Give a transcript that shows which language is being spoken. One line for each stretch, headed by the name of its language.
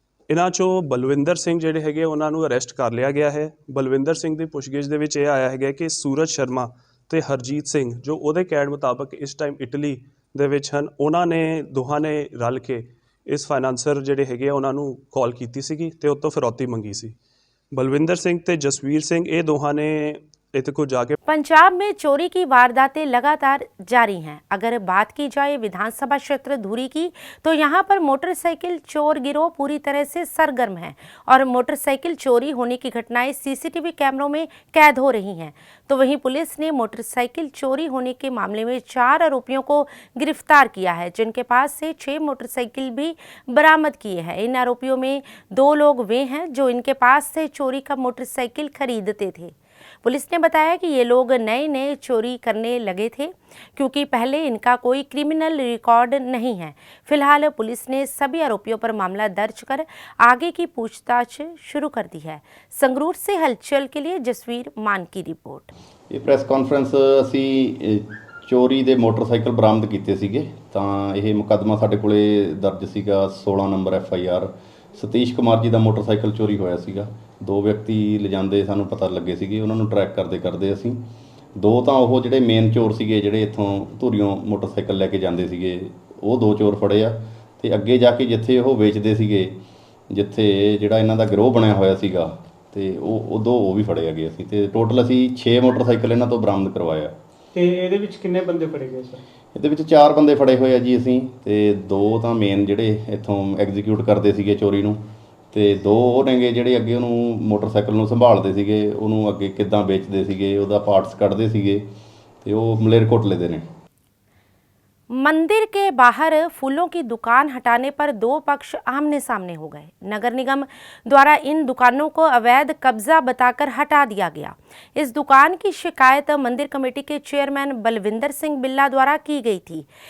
Punjabi: ਇਹਨਾਂ 'ਚੋਂ ਬਲਵਿੰਦਰ ਸਿੰਘ ਜਿਹੜੇ ਹੈਗੇ ਉਹਨਾਂ ਨੂੰ ਅਰੈਸਟ ਕਰ ਲਿਆ ਗਿਆ ਹੈ। ਬਲਵਿੰਦਰ ਸਿੰਘ ਦੀ ਪੁੱਛਗਿੱਛ ਦੇ ਵਿੱਚ ਇਹ ਆਇਆ ਹੈਗਾ ਕਿ ਸੂਰਜ ਸ਼ਰਮਾ ਤੇ ਹਰਜੀਤ ਸਿੰਘ ਜੋ ਉਹਦੇ ਕਹਿਣ ਮੁਤਾਬਕ ਇਸ ਟਾਈਮ ਇਟਲੀ ਦੇ ਵਿੱਚ ਹਨ, ਉਹਨਾਂ ਨੇ ਦੋਹਾਂ ਨੇ ਰਲ ਕੇ ਇਸ ਫਾਈਨਾਂਸਰ ਜਿਹੜੇ ਹੈਗੇ ਆ ਉਹਨਾਂ ਨੂੰ ਕਾਲ ਕੀਤੀ ਸੀਗੀ ਤੇ ਉਹ ਤੋਂ ਫਿਰੌਤੀ ਮੰਗੀ ਸੀ। बलविंदर सिंह ते जसवीर सिंह ये दोहां ने इतको जाके।
Hindi: पंजाब में चोरी की वारदातें लगातार जारी हैं। अगर बात की जाए विधानसभा क्षेत्र धुरी की, तो यहाँ पर मोटरसाइकिल चोर गिरोह पूरी तरह से सरगर्म है और मोटरसाइकिल चोरी होने की घटनाएं सीसीटीवी कैमरों में कैद हो रही हैं। तो वहीं पुलिस ने मोटरसाइकिल चोरी होने के मामले में 4 आरोपियों को गिरफ्तार किया है, जिनके पास से 6 मोटरसाइकिल भी बरामद किए हैं। इन आरोपियों में 2 लोग वे हैं जो इनके पास से चोरी का मोटरसाइकिल खरीदते थे। पुलिस ने बताया कि ये लोग नए नए चोरी करने लगे थे क्योंकि पहले इनका कोई क्रिमिनल रिकॉर्ड नहीं है। फिलहाल पुलिस ने सभी आरोपियों पर मामला दर्ज कर आगे की पूछताछ शुरू कर दी है। संगरूर से हलचल के लिए जसवीर मान की रिपोर्ट। ये प्रेस कॉन्फ्रेंस
Punjabi: ਅਸੀਂ ਚੋਰੀ ਦੇ ਮੋਟਰਸਾਈਕਲ ਬਰਾਮਦ ਕੀਤੇ ਸੀਗੇ ਤਾਂ ਇਹ ਮੁਕੱਦਮਾ ਸਾਡੇ ਕੋਲੇ ਦਰਜ ਸੀਗਾ 16 ਨੰਬਰ FIR ਸਤੀਸ਼ ਕੁਮਾਰ ਜੀ ਦਾ ਮੋਟਰਸਾਈਕਲ ਚੋਰੀ ਹੋਇਆ ਸੀਗਾ। ਦੋ ਵਿਅਕਤੀ ਲਿਜਾਂਦੇ ਸਾਨੂੰ ਪਤਾ ਲੱਗੇ ਸੀਗੇ, ਉਹਨਾਂ ਨੂੰ ਟਰੈਕ ਕਰਦੇ ਅਸੀਂ ਦੋ ਤਾਂ ਉਹ ਜਿਹੜੇ ਮੇਨ ਚੋਰ ਸੀਗੇ ਜਿਹੜੇ ਇੱਥੋਂ ਧੂਰੀਓਂ ਮੋਟਰਸਾਈਕਲ ਲੈ ਕੇ ਜਾਂਦੇ ਸੀਗੇ ਉਹ ਦੋ ਚੋਰ ਫੜੇ ਆ ਤੇ ਅੱਗੇ ਜਾ ਕੇ ਜਿੱਥੇ ਉਹ ਵੇਚਦੇ ਸੀਗੇ ਜਿੱਥੇ ਜਿਹੜਾ ਇਹਨਾਂ ਦਾ ਗਿਰੋਹ ਬਣਿਆ ਹੋਇਆ ਸੀਗਾ ਤੇ ਉਹ ਦੋ ਉਹ ਵੀ ਫੜੇ ਹੈਗੇ ਅਸੀਂ ਤੇ ਟੋਟਲ ਅਸੀਂ 6 ਮੋਟਰਸਾਈਕਲ ਇਹਨਾਂ ਤੋਂ ਬਰਾਮਦ ਕਰਵਾਇਆ। ਤੇ ਇਹਦੇ ਵਿੱਚ ਕਿੰਨੇ ਬੰਦੇ ਫੜੇ ਗਏ ਸਰ? ਇਹਦੇ ਵਿੱਚ 4 ਬੰਦੇ ਫੜੇ ਹੋਏ ਆ ਜੀ ਅਸੀਂ ਤੇ 2 ਤਾਂ ਮੇਨ ਜਿਹੜੇ ਇੱਥੋਂ ਐਗਜ਼ੀਕਿਊਟ ਕਰਦੇ ਸੀਗੇ ਚੋਰੀ ਨੂੰ ਤੇ 2 ਉਹ ਨੇਗੇ ਜਿਹੜੇ ਅੱਗੇ ਉਹਨੂੰ ਮੋਟਰਸਾਈਕਲ ਨੂੰ ਸੰਭਾਲਦੇ ਸੀਗੇ, ਉਹਨੂੰ ਅੱਗੇ ਕਿੱਦਾਂ ਵੇਚਦੇ ਸੀਗੇ, ਉਹਦਾ ਪਾਰਟਸ ਕੱਢਦੇ ਸੀਗੇ ਤੇ ਉਹ ਮਲੇਰਕੋਟਲੇ ਦੇ ਨੇ।
Hindi: मंदिर के बाहर फूलों की दुकान हटाने पर दो पक्ष आमने सामने हो गए। नगर निगम द्वारा इन दुकानों को अवैध कब्जा बताकर हटा दिया गया। इस दुकान की शिकायत मंदिर कमेटी के चेयरमैन बलविंदर सिंह बिल्ला द्वारा की गई थी।